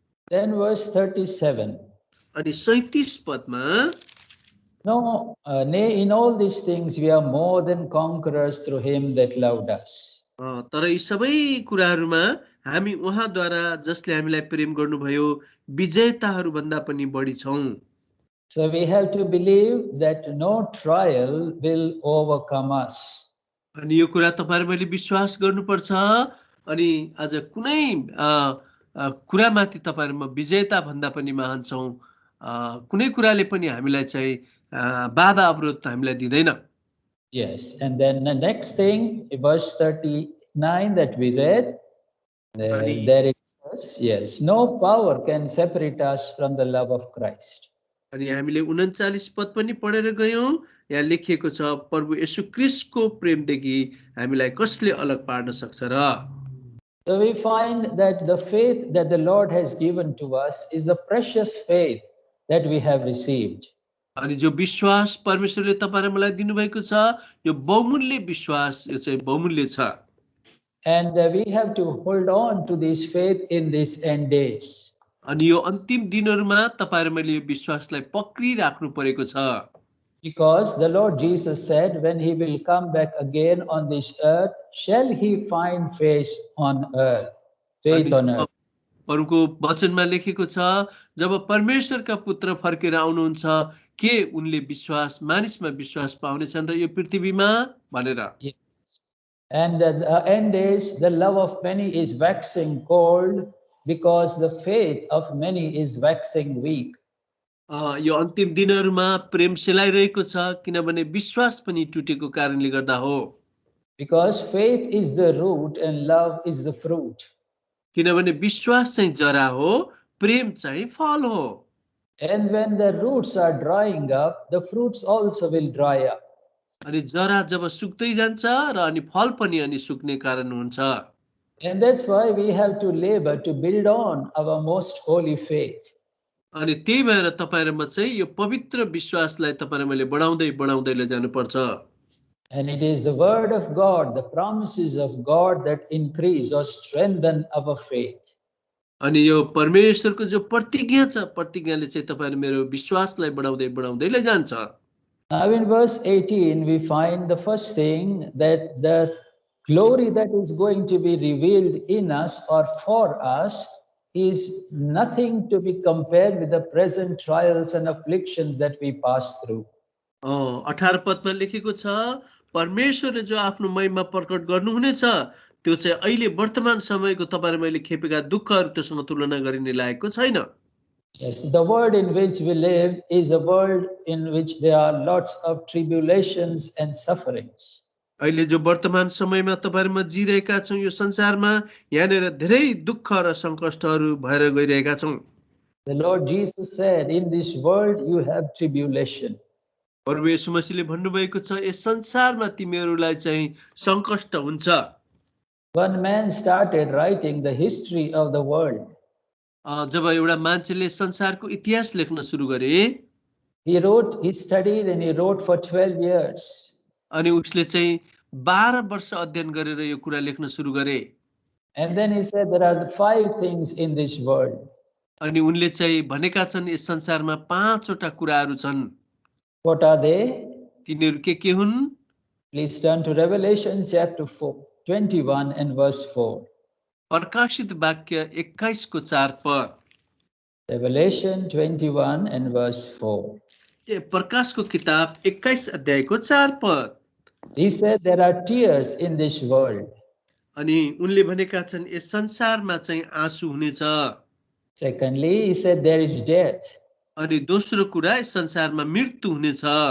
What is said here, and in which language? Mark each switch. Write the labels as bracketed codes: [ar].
[en] Then verse 37. [ne] अनि 37 पदमा, [en] No, nay, in all these things we are more than conquerors through him that loved us. [ne] तर यी सबै कुराहरूमा हामी उहाँद्वारा जसले हामीलाई प्रेम गर्नुभयो विजेताहरू भन्दा पनि बढी छौं। [en] So we have to believe that no trial will overcome us. [ne] अनि यो कुरा तपाईहरु मैले विश्वास गर्नुपर्छ। अनि आज कुनै कुरामाथि तपाईहरुमा विजेता भन्दा पनि महान छौं। कुनै कुराले पनि हामीलाई चाहिँ बाधा अवरोध हामीलाई दिदैन। [en] Yes, and then the next thing, verse 39 that we read, [ne] अनि [en] there it says, yes, no power can separate us from the love of Christ. [ne] अनि हामीले 39 पद पनि पढेर गयौं। यहाँ लेखिएको छ, प्रभु येशू ख्रीष्टको प्रेमदेखि हामीलाई कसले अलग पार्न सक्छ र? [en] So we find that the faith that the Lord has given to us is the precious faith that we have received. [ne] अनि जो विश्वास परमेश्वरले तपाईं र मलाई दिनुभएको छ, यो बहुमूल्य विश्वास, यो चाहिँ बहुमूल्य छ। [en] And we have to hold on to this faith in these end days. [ne] अनि यो अन्तिम दिनहरुमा तपाईं र मैले यो विश्वासलाई पक्रिराख्नु परेको छ। [en] Because the Lord Jesus said, when he will come back again on this earth, shall he find faith on earth, faith on earth. [ne] परमको वचनमा लेखेको छ, जब परमेश्वरका पुत्र फर्केर आउनुहुन्छ, के उनले विश्वास मानिसमा विश्वास पाउनेछन् र यो पृथ्वीमा भनेर। [en] Yes. And at the end days, the love of many is waxing cold because the faith of many is waxing weak. [ne] यो अन्तिम दिनहरुमा प्रेम सेलाइरहेको छ, किनभने विश्वास पनि टुटेको कारणले गर्दा हो। [en] Because faith is the root and love is the fruit. [ne] किनभने विश्वास चाहिँ जरा हो, प्रेम चाहिँ फल हो। [en] And when the roots are drying up, the fruits also will dry up. [ne] अनि जरा जब सुक्दै जान्छ र अनि फल पनि अनि सुक्ने कारण हुन्छ। [en] And that's why we have to labor to build on our most holy faith. [ne] अनि त्यही भएर तपाईं र म चाहिँ यो पवित्र विश्वासलाई तपाईं र मैले बढाउँदै लैजानु पर्छ। [en] And it is the word of God, the promises of God that increase or strengthen our faith. [ne] अनि यो परमेश्वरको जो प्रतिज्ञा छ, प्रतिज्ञाले चाहिँ तपाईं र मेरो विश्वासलाई बढाउँदै लैजान्छ। [en] Now in verse 18 we find the first thing, that the glory that is going to be revealed in us or for us is nothing to be compared with the present trials and afflictions that we pass through. [ne] 18 पदमा लेखेको छ, परमेश्वरले जो आफ्नो महिमा प्रकट गर्नुहुनेछ, त्यो चाहिँ अहिले वर्तमान समयको तपाईं र मैले खेपेका दुःखहरु त्यससँग तुलना गरिने लागेको छैन। [en] Yes, the world in which we live is a world in which there are lots of tribulations and sufferings. [ne] अहिले जो वर्तमान समयमा तपाईं र म जिरहेका छौं, यो संसारमा यहाँनेर धेरै दुःख र संकष्टहरु भएर गइरहेका छौं। [en] The Lord Jesus said, in this world you have tribulation. [ne] प्रभु येशू मसीहले भन्नुभएको छ, यस संसारमा तिमीहरूलाई चाहिँ संकष्ट हुन्छ। [en] One man started writing the history of the world. [ne] जब एउटा मान्छेले संसारको इतिहास लेख्न सुरु गरे, [en] He studied and he wrote for 12 years. [ne] अनि उसले चाहिँ 12 वर्ष अध्ययन गरेर यो कुरा लेख्न सुरु गरे। [en] And then he said there are 5 things in this world. [ne] अनि उनले चाहिँ भनेका छन्, यस संसारमा 5 वटा कुराहरू छन्। [en] What are they? [ne] तिनीहरू के हुन्? [en] Please turn to Revelation chapter 21 and verse 4. [ne] प्रकाशित वाक्य 21 को 4 पद। [en] Revelation 21 and verse 4. [ne] प्रकाश को किताब 21 अध्याय को 4 पद। [en] He said there are tears in this world. [ne] अनि उनले भनेका छन्, यस संसारमा चाहिँ आँसु हुनेछ। [en] Secondly, he said there is death. [ne] अनि दोस्रो कुरा, यस संसारमा मृत्यु हुनेछ।